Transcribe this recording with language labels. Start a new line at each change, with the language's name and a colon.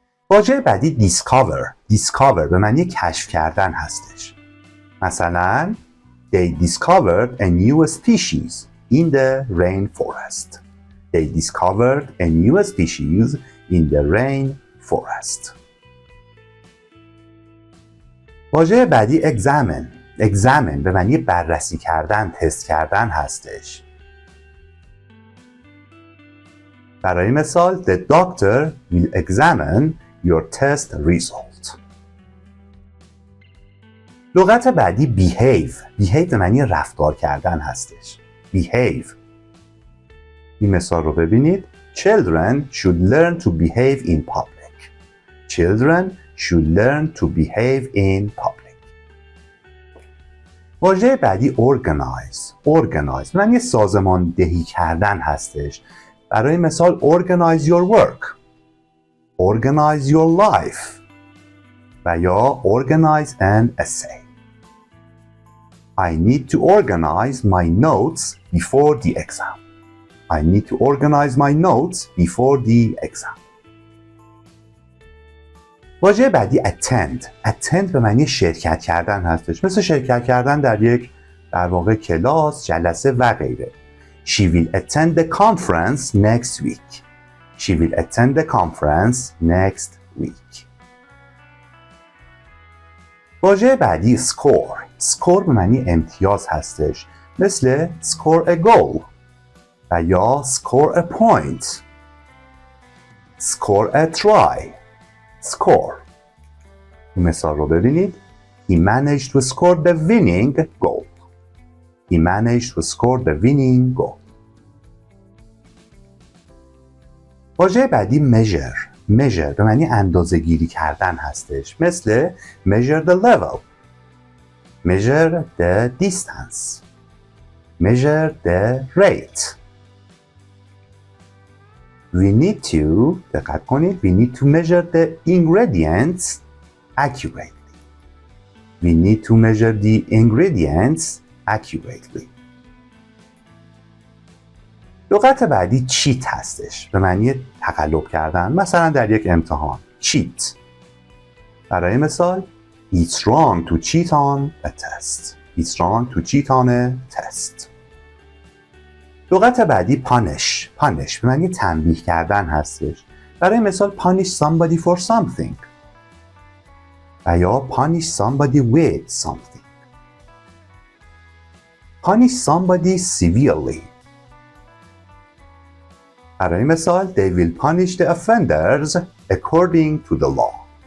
Persian: واژه بعدی discover به معنی کشف کردن هستش. مثلا
English: They discovered a new species in the rainforest. They discovered a new species in the rainforest.
Persian: واژه بعدی examine به معنی بررسی کردن، تست کردن هستش. برای مثال
English: The doctor will examine your test result.
Persian: لغت بعدی behave به معنی رفتار کردن هستش. behave. این مثال رو ببینید.
English: Children should learn to behave in public. Children should learn to behave in public.
Persian: واژه بعدی organize به معنی سازماندهی کردن هستش. برای مثال
English: organize your work, organize your life
Persian: و یا
English: organize an essay. I need to organize my notes before the exam. I need to organize my notes before the exam.
Persian: واژه بعدی attend به معنی شرکت کردن هستش، مثل شرکت کردن در یک در واقع کلاس، جلسه و غیره.
English: She will attend the conference next week. She will attend the conference next week.
Persian: واژه بعدی score به معنی امتیاز هستش، مثل
English: score a goal
Persian: و یا
English: score a point, score a try.
Persian: score. این مثال رو ببینید.
English: He managed to score the winning goal. He managed to score the winning goal.
Persian: واژه بعدی measure به معنی اندازه گیری کردن هستش، مثل
English: measure the level, measure the distance, measure the rate. We need to
Persian: دقت کنید.
English: We need to measure the ingredients accurately. We need to measure the ingredients accurately.
Persian: لغت بعدی cheat هستش، به معنی تقلب کردن، مثلا در یک امتحان cheat. برای مثال
English: It's wrong to cheat on a test. It's wrong to cheat on a test.
Persian: لغت بعدی punish به معنی تنبیه کردن هستش. برای مثال
English: punish somebody for something
Persian: و یا
English: punish somebody with something. Punish somebody severely.
Persian: برای مثال
English: they will punish the offenders according to the law.